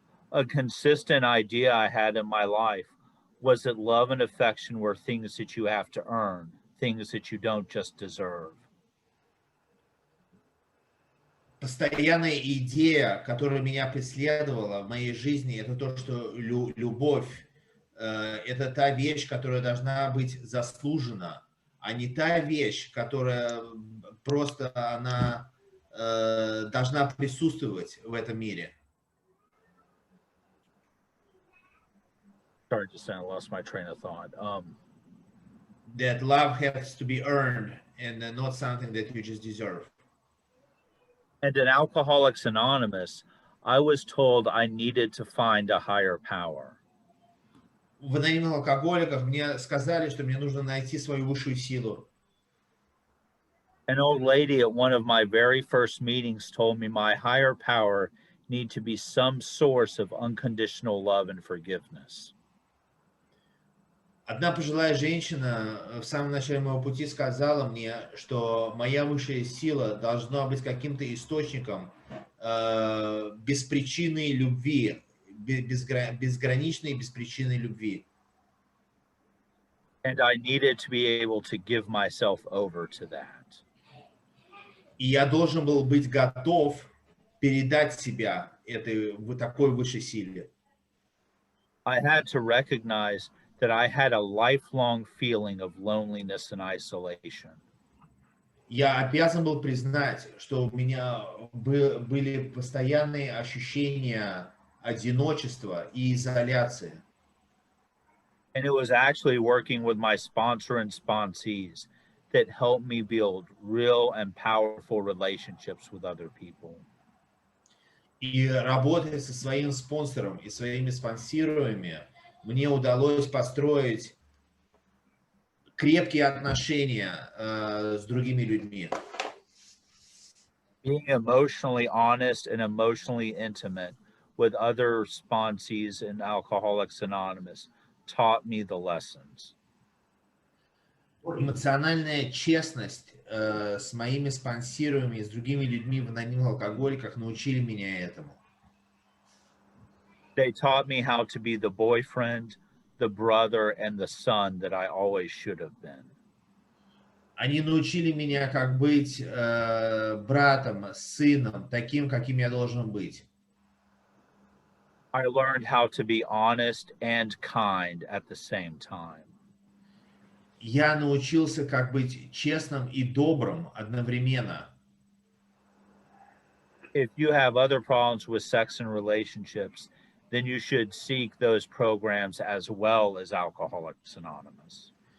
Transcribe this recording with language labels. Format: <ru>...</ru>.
<en>A consistent idea I had in my life was that love and affection were things that you have to earn, things that you don't just deserve.</en> <ru>Постоянная идея, которая меня преследовала в моей жизни, это то, что любовь это та вещь, которая должна быть заслужена, а не та вещь, которая просто она должна присутствовать в этом мире.</ru> <en>Sorry, just I lost my train of thought. That love has to be earned and not something that you just deserve. And in Alcoholics Anonymous, I was told I needed to find a higher power.</en> <ru>В анонимных алкоголиках мне сказали, что мне нужно найти свою высшую силу.</ru> <en>An old lady at one of my very first meetings told me my higher power need to be some source of unconditional love and forgiveness.</en> <ru>Одна пожилая женщина в самом начале моего пути сказала мне, что моя высшая сила должна быть каким-то источником беспричинной любви, безграничной беспричинной любви.</ru> <en>And I needed to be able to give myself over to that.</en> <ru>И я должен был быть готов передать себя этой такой высшей силе.</ru> <en>I had to recognize that I had a lifelong feeling of loneliness and isolation.</en> <ru>Я обязан был признать, что у меня были постоянные ощущения одиночества и изоляции.</ru> <en>And it was actually working with my sponsor and sponsees that helped me build real and powerful relationships with other people.</en> <ru>И работая со своим спонсором и своими спонсируемыми, мне удалось построить крепкие отношения с другими людьми.</ru> <en>Being emotionally honest and emotionally intimate with other sponsees in Alcoholics Anonymous taught me the lessons.</en> <ru>Эмоциональная честность с моими спонсируемыми и с другими людьми в анонимных алкоголиках научили меня этому.</ru> <en>They taught me how to be the boyfriend, the brother, and the son that I always should have been.</en> <ru>Они научили меня, как быть братом, сыном, таким, каким я должен быть.</ru> <en>I learned how to be honest and kind at the same time.</en> <ru>Я научился, как быть честным и добрым одновременно.</ru> <en>If you have other problems with sex and relationships, then you should seek those programs as well as Alcoholics Anonymous.</en>